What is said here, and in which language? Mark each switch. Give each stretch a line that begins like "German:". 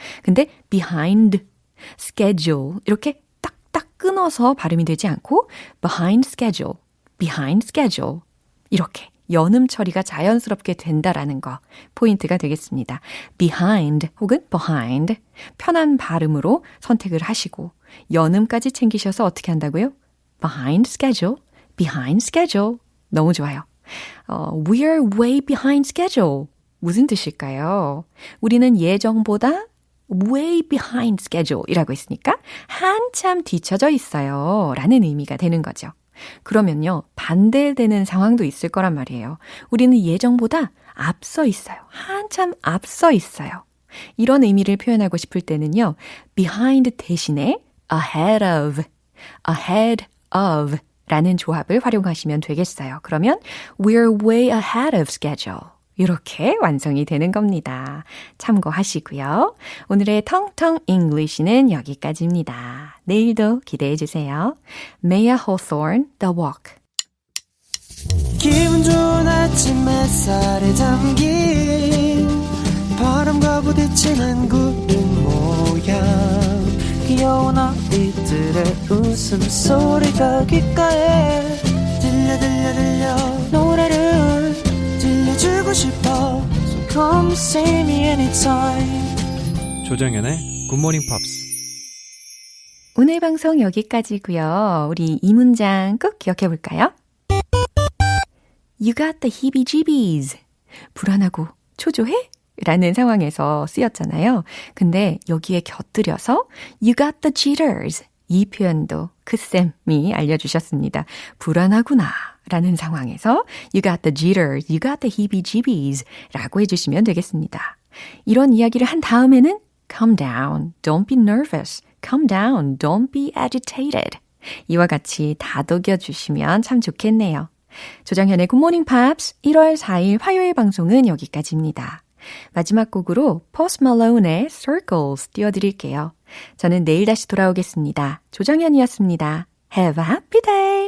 Korean: 근데 behind schedule 이렇게 딱딱 끊어서 발음이 되지 않고 behind schedule, behind schedule 이렇게 연음 처리가 자연스럽게 된다라는 거 포인트가 되겠습니다. behind 혹은 behind 편한 발음으로 선택을 하시고 연음까지 챙기셔서 어떻게 한다고요? behind schedule, behind schedule 너무 좋아요.
English: We're way behind schedule
Korean: 무슨 뜻일까요? 우리는 예정보다
English: way behind schedule
Korean: 이라고 했으니까 한참 뒤쳐져 있어요 라는 의미가 되는 거죠. 그러면요, 반대되는 상황도 있을 거란 말이에요. 우리는 예정보다 앞서 있어요. 한참 앞서 있어요. 이런 의미를 표현하고 싶을 때는요, behind 대신에 ahead of 라는 조합을 활용하시면 되겠어요. 그러면
English: we're way ahead of schedule.
Korean: 이렇게 완성이 되는 겁니다. 참고하시고요. 오늘의 텅텅 English는 여기까지입니다. 내일도 기대해 주세요. Maya Hawthorne, The Walk. 기분 좋은 아침 햇살에 담긴 바람과 부딪히는 구름 모양 귀여운 아이들의 웃음소리가 귓가에 들려 노래를 들려주고 싶어
English: So come see me anytime
Korean: 조정연의 굿모닝 팝스. 오늘 방송 여기까지고요. 우리 이 문장 꼭 기억해 볼까요?
English: You got the heebie-jeebies.
Korean: 불안하고 초조해? 라는 상황에서 쓰였잖아요. 근데 여기에 곁들여서
English: You got the jitters.
Korean: 이 표현도 크쌤이 알려주셨습니다. 불안하구나 라는 상황에서
English: You got the jitters, you got the heebie-jeebies
Korean: 라고 해주시면 되겠습니다. 이런 이야기를 한 다음에는
English: Calm down, don't be nervous. Calm down, don't be agitated.
Korean: 이와 같이 다독여주시면 참 좋겠네요. 조정현의 굿모닝 팝스 1월 4일 화요일 방송은 여기까지입니다. 마지막 곡으로 Post Malone의 Circles 띄워드릴게요. 저는 내일 다시 돌아오겠습니다. 조정현이었습니다.
English: Have a happy day!